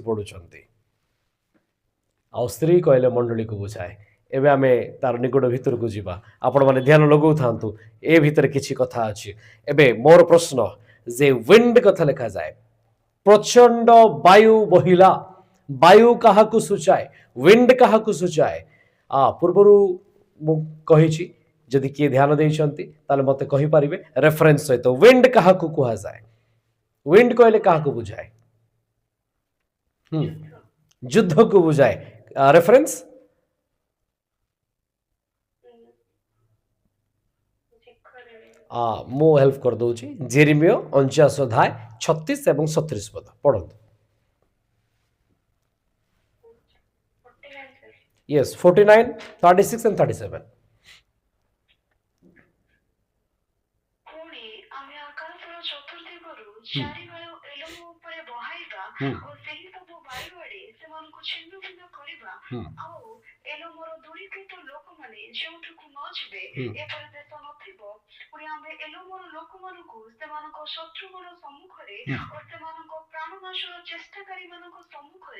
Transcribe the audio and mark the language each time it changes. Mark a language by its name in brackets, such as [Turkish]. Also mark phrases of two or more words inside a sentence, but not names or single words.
[Odia] ପଡୁଛନ୍ତି ଆଉ ସ୍ତ୍ରୀ କହିଲେ ମଣ୍ଡଳୀକୁ ବୁଝାଏ ଏବେ ଆମେ ତାର ନିକଟ ଭିତରକୁ ଯିବା ଆପଣମାନେ ଧ୍ୟାନ ଲଗାଉଥାନ୍ତୁ ଏ ଭିତରେ କିଛି କଥା ଅଛି ଏବେ ମୋର ପ୍ରଶ୍ନ ଯେ ୱିଣ୍ଡ କଥା ଲେଖାଯାଏ ପ୍ରଚଣ୍ଡ ବାୟୁ ବହିଲା ବାୟୁ କାହାକୁ ସୂଚାଏ ୱିଣ୍ଡ କାହାକୁ ସୂଚାଏ ପୂର୍ବରୁ ମୁଁ କହିଛି ଯଦି କିଏ ଧ୍ୟାନ ଦେଇଛନ୍ତି ତାହେଲେ ମୋତେ କହିପାରିବେ ରେଫରେନ୍ସ ସହିତ ୱିଣ୍ଡ କାହାକୁ କୁହାଯାଏ ୱିଣ୍ଡ କହିଲେ କାହାକୁ ବୁଝାଏ ଯୁଦ୍ଧକୁ ବୁଝାଏ ରେଫରେନ୍ସ ମୋ ହେଲ୍ପ କରି ଦଉଛି ଜେରେମିୟା 49 ଅଧ୍ୟାୟ 36 ଏବଂ 37 ପଦ ପଢ଼ନ୍ତୁ ୟସ 49 36 ଏଣ୍ଡ 37 ପୁଣି ଆମେ ଆକାଶର ଚତୁର୍ଦିଗରୁ ଚାରିବାଳୁ ଏଲୋମ ଉପରେ ବହାଇବା ଓ ସେହି ସବୁ ବାୟୁ ଆଡେ ସେମାନଙ୍କୁ ଛିନ୍ନ ଭିନ୍ନ କରିବା ଆଉ ଏଲୋମର ଦୂରୀକୃତ ଲୋକମାନେ ଯେଉଁଠିକୁ ନ ଯିବେ ଏପରି ଦେଶ ନଥିବ ପୁଣି ଆମେ ଏଲୋମର ଲୋକମାନଙ୍କୁ ସେମାନଙ୍କ ଶତ୍ରୁଗଣ ସମ୍ମୁଖରେ ଓ ସେମାନଙ୍କ ପ୍ରାଣନାଶ ସହ ଚେଷ୍ଟାକାରୀମାନଙ୍କ ସମ୍ମୁଖରେ